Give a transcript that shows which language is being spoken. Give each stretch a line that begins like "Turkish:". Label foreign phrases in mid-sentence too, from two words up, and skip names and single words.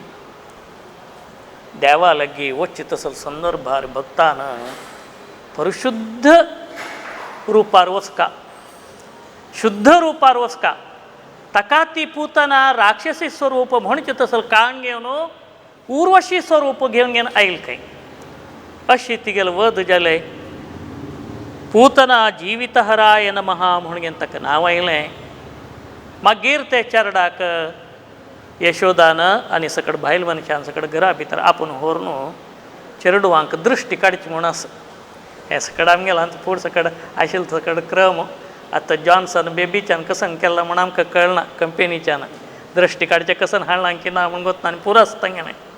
Konkani: देवा लागीं वचचे तसलो संदर्भार भक्तान परिशुद्ध रूपार वचका शुद्ध रूपार वचका ताका ती पूतना राक्षसी स्वरूप म्हणचे तसलो कान घेवन उर्वशी स्वरूप घेवन आयल खंय अशी तिगेल वध जालें
Sanskrit: पूतना जीवितहराय नमः
Konkani: म्हणून ताका नांव आयलें मागीर ते चेरडाक यशोदान आनी सकट भायल मनशान सकट घरा भितर आपूण व्हरून चेरडवांक दृश्टी काडची म्हूण आसा हे सकट आमगेलो फूड सकट आशिल्लो सकट क्रम आतां जॉन्सन बेबीच्यान कसन केला म्हूण आमकां कळना कंपनीच्यान दृश्टी काडचें कसन हाडलां की ना म्हूण गोतना आनी पुरो आसता तांगेलें